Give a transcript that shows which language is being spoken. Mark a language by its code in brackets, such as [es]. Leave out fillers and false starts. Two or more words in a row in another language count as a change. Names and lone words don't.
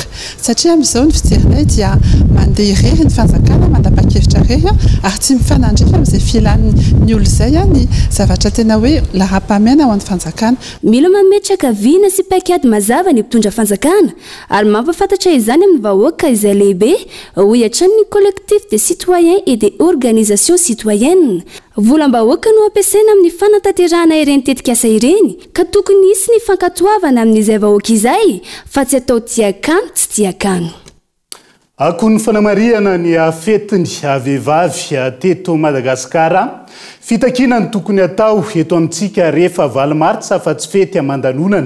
[mg] Satria amin'izao ny fijerinay dia mandeha irery ny fanjakana mandapa-kevitra irery ary tsy mifanandrify amin'izay filan'ny olo izay ny zavatra tena hoe lara-pahamehana ho an'ny fanjakana. Mila mametraka viana sy paikady mazava ny mpitondra fanjakana ary mampafantatra izany amin'ny vahoaka izay lehibe hoy hatrany ny [fr] collectif des citoyens et des organisations citoyennes. [mg] Volam-bahoaka no ampiasaina amin'ny fanatanterahana ireny tetikasa ireny ka tokony hisy ny fankatoavana amin'izay vahoaka izay fa tsy atao tiakano tsy tiakano. Ako ny fanamariana ny fetiny vehivavy teto Madagasikara, fitakina ny tokony atao eto amintsika rehefa 8 martsa fa tsy fety amandanonana.